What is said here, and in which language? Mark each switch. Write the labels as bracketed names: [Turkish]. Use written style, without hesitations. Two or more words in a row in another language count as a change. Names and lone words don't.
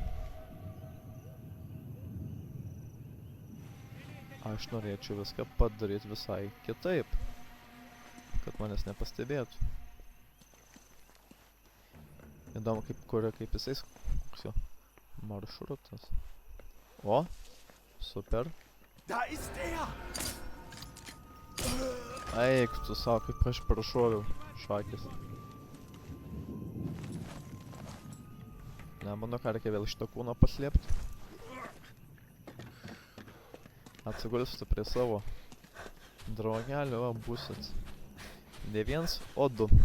[Lithuanian] Aš norėčiau viską padaryti visai kitaip, kad manęs nepastebėtų. Įdomu, kaip jisai, koks jo maršrutas. O, super. [German] Da ist er! [Lithuanian] Eik, tu savo, kaip aš prašoviau šakis. Ne, manau, ką reikia vėl šitą kūną paslėpti. Atsigulsiu prie savo draugelio, o būsit ne viens, o du.